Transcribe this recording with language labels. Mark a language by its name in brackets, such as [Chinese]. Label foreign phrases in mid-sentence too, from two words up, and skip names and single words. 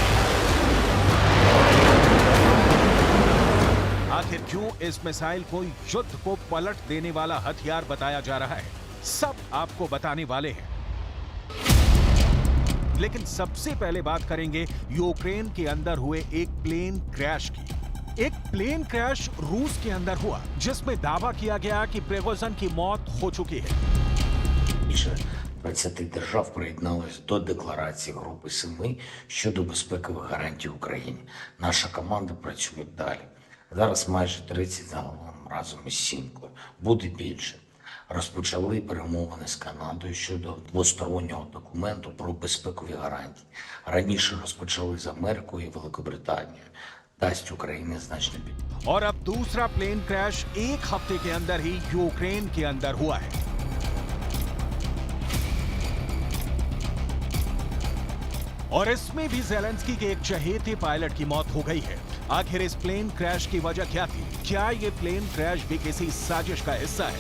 [Hindi] आखिर क्यों इस मिसाइल को युद्ध को पलट देने वाला हथियार बताया जा रहा है, सब आपको बताने वाले हैं। लेकिन सबसे पहले बात करेंगे यूक्रेन के अंदर हुए एक [English] plane crash [Hindi] की। एक [English] plane crash [Hindi] रूस के अंदर हुआ जिसमें दावा किया गया कि प्रिगोजिन की मौत हो चुकी है। [Ukrainian] Більше 20 держав приєдналось до декларації Групи 7 щодо безпекових гарантій Україні. Наша команда працює далі. Зараз майже 30 загалом разом із Сімкою. Буде більше. Розпочали перемовини з Канадою щодо двостороннього документу про безпекові гарантії. Раніше розпочали з Америкою і Великобританією. дасть Україні значно підтримку. [Hindi] और अब दूसरा [English] plane crash [Hindi] एक हफ्ते के अंदर ही यूक्रेन के अंदर हुआ है। और इसमें भी ज़ेलेंस्की के एक चहेते पायलट की मौत हो गई है। आखिर इस [English] plane crash [Hindi] की वजह क्या थी? क्या ये [English] plane crash [Hindi] भी किसी साजिश का हिस्सा है?